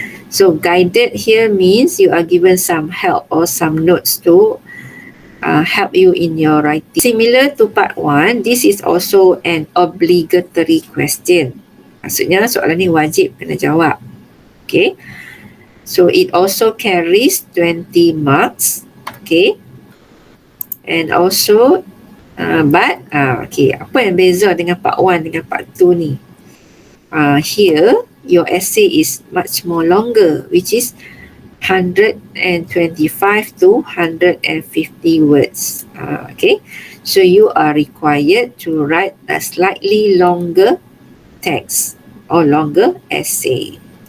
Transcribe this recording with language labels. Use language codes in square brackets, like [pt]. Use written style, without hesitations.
[en] So guided here means you are given some help or some notes to help you in your writing. Similar to part 1, this is also an obligatory question. [ms] Maksudnya soalan ni wajib kena jawab. Okay. [en] So it also carries 20 marks. [ms] Okay. [en] And also, [ms] okay, apa yang beza dengan part 1 dengan part 2 ni? [en] Here, your essay is much more longer, which is 125 to 150 words. Okay, so you are required to write a slightly longer text or longer essay.